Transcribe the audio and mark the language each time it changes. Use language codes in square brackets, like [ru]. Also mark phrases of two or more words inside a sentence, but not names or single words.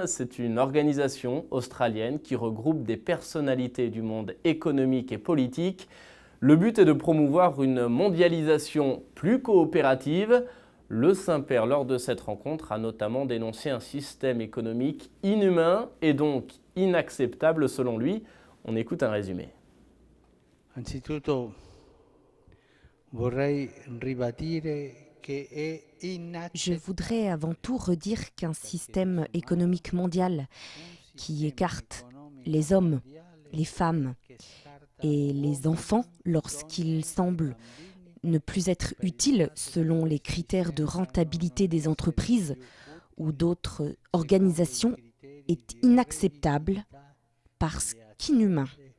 [fr] C'est une organisation australienne qui regroupe des personnalités du monde économique et politique. Le but est de promouvoir une mondialisation plus coopérative. Le Saint-Père, lors de cette rencontre, a notamment dénoncé un système économique inhumain et donc inacceptable selon lui. On écoute un résumé. [it] Anzitutto vorrei ribadire. [fr] Je voudrais avant tout redire qu'un système économique mondial qui écarte les hommes, les femmes et les enfants lorsqu'ils semblent ne plus être utiles selon les critères de rentabilité des entreprises ou d'autres organisations est inacceptable parce qu'inhumain.